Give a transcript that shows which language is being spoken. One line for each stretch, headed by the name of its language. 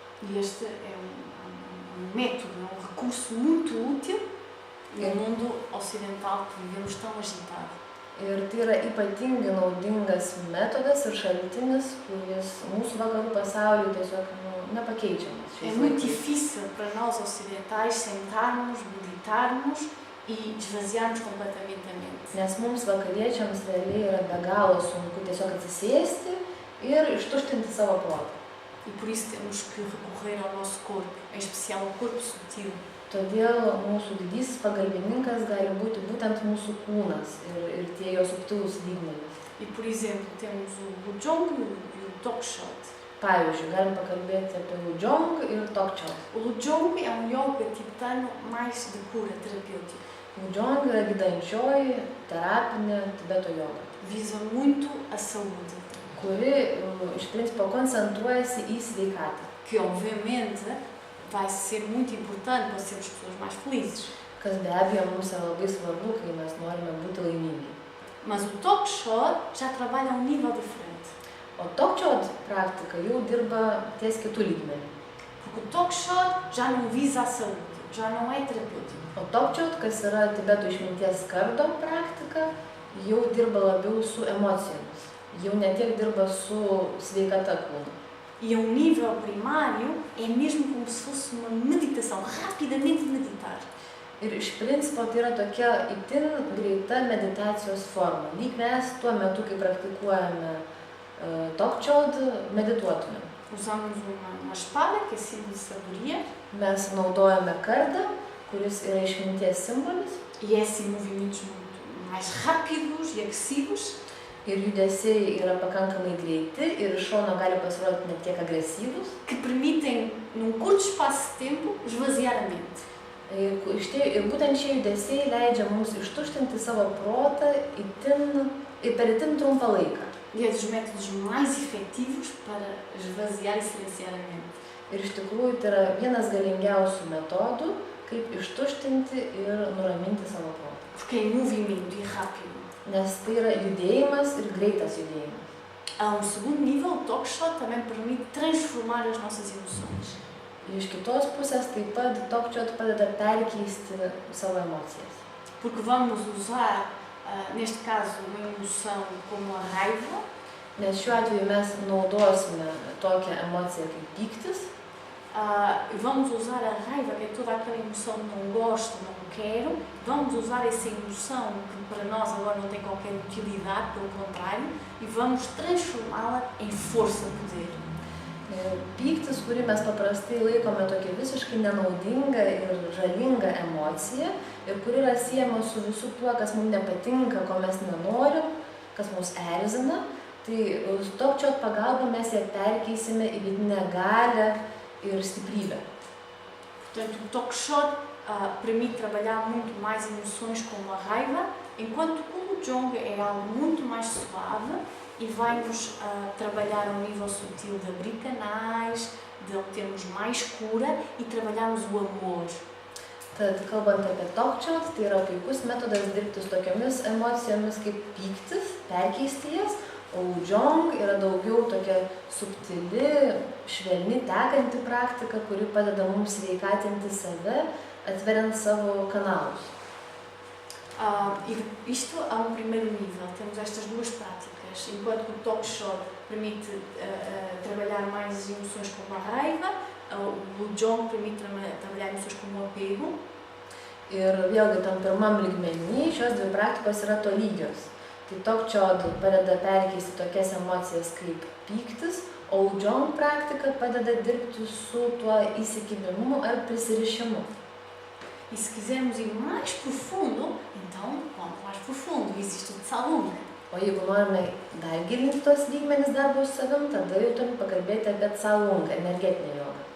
Portuguese: E este é um método, um recurso muito útil no mundo ocidental que vivemos tão agitado.
Lithuanian: Ir tai yra ypatingai naudingas metodas ir šaltinis, kuris mūsų vakarų pasauliu tiesiog nepakeičiamas.
Portuguese: É muito difícil para nós ocidentais sentarmos, meditarmos e esvaziarmos completamente a mente.
Lithuanian: Nes mums vakariečiams realiai yra be galo sunku tiesiog atsisėsti ir ištuštinti savo protą.
Portuguese: E por isso temos que recorrer ao nosso corpo, em especial ao corpo sutil.
Lithuanian: Todėl mūsų didysis pagalbininkas gali būti būtent mūsų kūnas ir tie jo subtilūs lygmenys.
Portuguese: E por exemplo, temos o Lujong e o Tokshot.
Lithuanian: Pavyzdžiui, galim pakalbėti apie Lujong ir Tokshot.
Portuguese: O Lujong é yoga tibetano mais de cura terapêutica.
Lithuanian: Lujong yra gydančioji terapinė Tibeto joga,
Portuguese: Visa muito a saúde,
Lithuanian: kuri iš principo koncentruojasi į sveikatą,
Portuguese: que obviamente vai ser muito importante para sermos pessoas mais felizes.
Lithuanian: kas be abejo mums yra labai svarbu, kai mes norime būti laimingi.
Portuguese: Mas o Tokshot já trabalha a um nível diferente.
Lithuanian: O Tokshot praktika jau dirba ties kitų lygmenį.
Portuguese: Porque o Tokshot já não visa a saúde, já não é terapêutico.
Lithuanian: O Tokshot, kas yra Tibeto išminties kardo praktika, jau dirba labiau su emocijomis. Jau ne tiek dirba su sveikata kūno.
Portuguese: E a um nível primário é mesmo como se fosse uma meditação, rapidamente meditar.
Lithuanian: Ir iš principo tai yra tokia itin greita meditacijos forma. Lyg mes tuo metu, kai praktikuojame Tokshot, medituotume.
Portuguese: Usamos uma espada, que é símbolo de sabedoria,
Lithuanian: Mes naudojame kardą, kuris yra išminties simbolis,
Portuguese: e é assim movimentos muito mais rápidos e agressivos,
Lithuanian: ir judesiai yra pakankamai greiti ir iš šono gali pasirodyti net tiek agresyvūs.
Portuguese: que permitem, num curto espaço de tempo, esvaziar a mente.
Lithuanian: Ir būtent šie judesiai leidžia mums ištuštinti savo protą per itin trumpą laiką.
Portuguese: E é dos métodos mais efetivos para esvaziar e silenciar a mente.
Lithuanian: Ir iš tikrųjų tai yra vienas galingiausių metodų, kaip ištuštinti ir nuraminti savo protą.
Portuguese: Porque é em movimento e rápido.
Lithuanian: Nes tai yra judėjimas ir greitas judėjimas.
Portuguese: A um segundo nível, o Tokshot também permite transformar as nossas emoções.
Lithuanian: Iš kitos pusės taip pat Tokshot padeda perkeisti savo emocijas.
Portuguese: Porque vamos usar, neste caso, uma emoção como a raiva,
Lithuanian: Nes šiuo atveju mes naudosime tokią emociją kaip pyktis.
Portuguese: Vamos usar a raiva, que é toda aquela emoção de não gosto, não quero. Vamos usar essa emoção que para nós agora não tem qualquer utilidade, pelo contrário, e vamos transformá-la em força, poder.
Lithuanian: Pyktis, kurį mes paprastai laikome tokia visiškai nenaudinga ir žalinga emocija ir kuri yra siejama su visu tuo, kas mums nepatinka, ko mes nenorim, kas mus erzina, tai su Tokshot pagalba mes ją perkeisime į vidinę galią ir stiprybę.
Portuguese: Portanto, o Tokshot permite trabalhar muito mais emoções como a raiva, enquanto o Lujong é algo muito mais suave e vai-nos trabalhar ao nível sutil de abrir canais, de obtermos mais cura e trabalharmos o amor.
Lithuanian: Tad kalbant apie Tokshot, tai yra puikus metodas dirbti su tokiamis emocijomis kaip pyktis, perkeisti jas, o Lujong yra daugiau tokia subtili, švelni, tekanti praktika, kuri padeda mums sveikatinti save, atveriant savo kanalus.
Portuguese: E isto a um primeiro nível, temos estas duas práticas, enquanto o Tokshot permite trabalhar mais as emoções como a raiva, o Lujong permite trabalhar emoções como o apego.
Lithuanian: Ir vėlgi tam pirmam lygmenį šios dvi praktikos yra tolygios. Tai Tokshot padeda perkeisti tokias emocijas kaip pyktis, o Lujong praktika padeda dirbti su tuo įsikibimu ar prisirišimu.
Portuguese: E se quisermos ir mais profundo, então, quanto mais profundo, existe o Tsalung.
Lithuanian: O jeigu norime dar gilinti tos lygmenis darbo su savim, tada jau turim pakalbėti apie Tsalung, energetinę jogą.